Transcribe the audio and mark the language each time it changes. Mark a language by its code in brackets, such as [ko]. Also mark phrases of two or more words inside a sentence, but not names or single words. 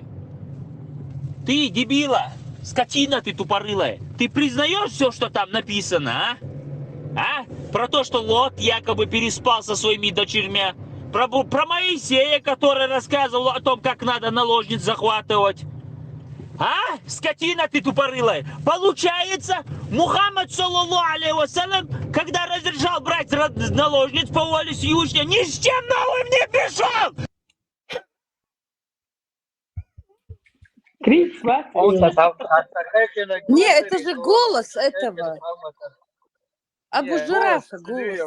[ru] Ты, дебила, скотина ты тупорылая, ты признаешь все, что там написано, а? Про то, что Лот якобы переспал со своими дочерьми, про Моисея, который рассказывал о том, как надо наложниц захватывать. А? Скотина ты тупорылая. Получается, [ar] Мухаммад, صلى الله عليه وسلم, [ru] когда разрешал брать наложниц по воле Всевышнего, ни с чем новым не пришел! Не, это же голос этого. Абу Жирафа голос.